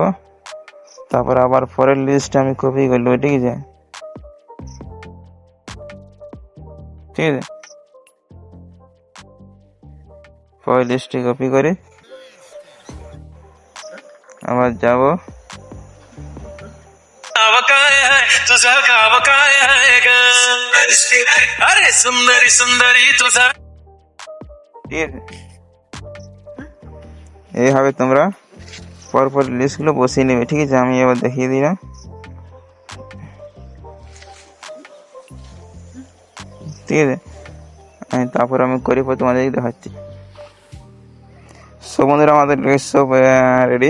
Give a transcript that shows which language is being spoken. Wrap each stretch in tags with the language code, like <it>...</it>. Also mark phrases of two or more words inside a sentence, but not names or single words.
<bn>তারপর আবার পরের লিস্ট আমি কপি করবো, ঠিক আছে, ঠিক আছে। পরের লিস্টে কপি করে আবার যাবো।</bn> <mr>नाव काय आहे तुझं गाव काय आहे ग अरे सुंदरी तुझा</mr> <bn>ঠিক আছে, এইভাবে তোমরা পরপর লিস্টগুলো বসিয়ে নেবে, ঠিক আছে। আমি এবার দেখিয়ে দিলাম, ঠিক আছে। তারপর আমি করে পর তোমাদেরকে দেখাচ্ছি। সব বন্ধুরা আমাদের সব রেডি।</bn>